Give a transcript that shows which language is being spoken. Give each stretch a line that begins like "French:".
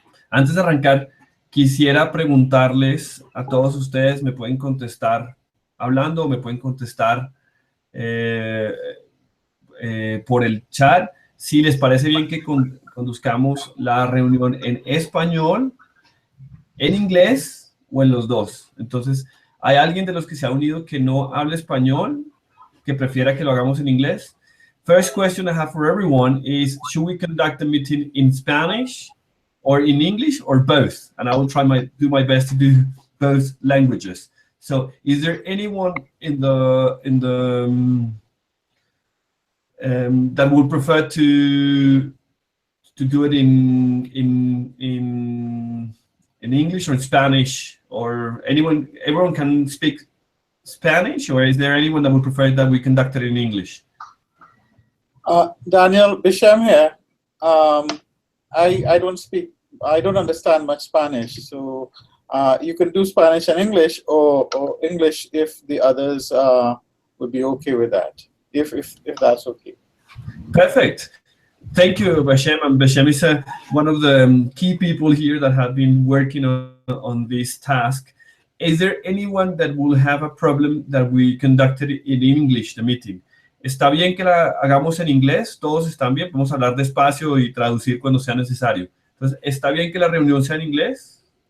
Spanish: Antes de arrancar, quisiera preguntarles a todos ustedes, me pueden contestar hablando o me pueden contestar eh, por el chat, si les parece bien que conduzcamos la reunión en español, en inglés o en los dos. Entonces, ¿hay alguien de los que se ha unido que no hable español, que prefiera que lo hagamos en inglés?
English: First question I have for everyone is, should we conduct the meeting in Spanish or in English or both? And I will try do my best to do both languages. So, is there anyone in the that would prefer to do it in English or in Spanish, or everyone can speak Spanish, or is there anyone that would prefer that we conduct it in English? Daniel Bisham here. I don't understand much Spanish, so you can do Spanish and English, or English if the others would be okay with that, if that's okay. Perfect. Thank you, Bashem. And Bashem is one of the key people here that have been working on this task. Is there anyone that will have a problem that we conducted in English, the meeting?
Spanish: ¿Está bien que la hagamos en inglés? ¿Todos están bien? Podemos hablar despacio y traducir cuando sea necesario. Entonces, ¿está bien que la reunión sea en inglés?